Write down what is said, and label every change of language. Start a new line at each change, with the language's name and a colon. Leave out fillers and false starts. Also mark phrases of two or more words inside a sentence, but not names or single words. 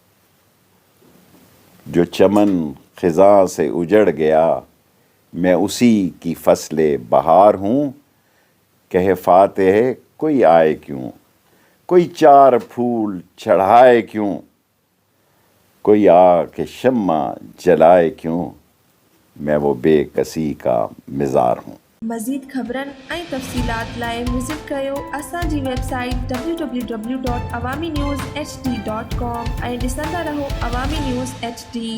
Urdu: جو چمن خزاں سے اجڑ گیا، میں اسی کی فصل بہار ہوں۔ کہے فاتح کوئی آئے کیوں، کوئی چار پھول چڑھائے کیوں، کوئی آ کے شمع جلائے کیوں، میں وہ بے کسی کا مزار ہوں۔
Sindhi: مزید خبرن ऐं तफ़सीलात लाइ विज़िट कयो असांजी वेबसाइट www.awamiNewsHD.com ऐं ॾिसंदा रहो अवामी न्यूज़ HD।